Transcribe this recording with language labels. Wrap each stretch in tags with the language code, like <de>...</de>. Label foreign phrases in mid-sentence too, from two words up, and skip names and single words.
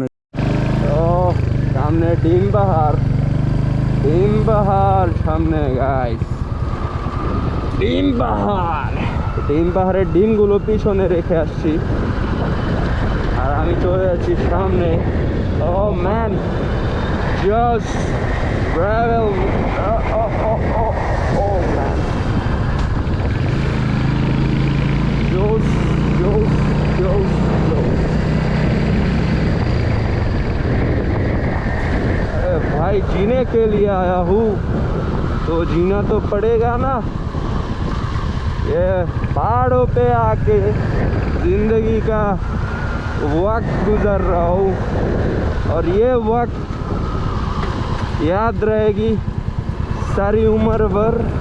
<bn>ও, সামনে ডিম পাহাড়, ডিম পাহাড় সামনে গাইস, ডিম পাহাড়। ডিম পাহাড়ের ডিমগুলো পিছনে রেখে আসছি, আর আমি চলে যাচ্ছি সামনে</bn> <en>Oh man, just gravel. Oh man. Just.</en> <hi>अरे भाई जीने के लिए आया हूँ तो जीना तो पड़ेगा ना। ये पहाड़ों पे आके जिंदगी का वक्त गुजर रहा हूँ और ये वक्त याद रहेगी सारी उम्र भर।</hi>